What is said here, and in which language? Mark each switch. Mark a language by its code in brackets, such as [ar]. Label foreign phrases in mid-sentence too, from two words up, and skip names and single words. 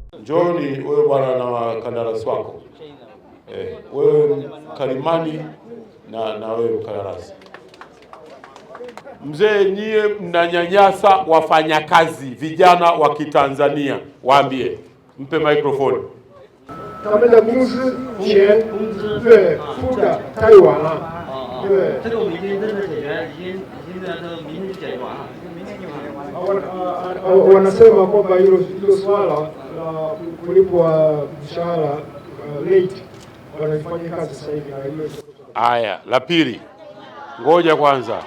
[sw] Njoni wewe bwana na kandarasi wako. Wewe Kalimani na wewe mkandarasi. Mzee, nyie mnanyanyasa wafanyakazi vijana wa Kitanzania. Waambie, mpe microphone. [zh] 他们的工资钱对付的太晚了。对，这个我们已经真的解决，已经在这明天就解决完了，明天就完了。 [sw] wanasema kwamba hilo swala la kulipwa mshahara late wanafanya kazi sasa hivi na hilo. Aya, la pili. Ngoja kwanza.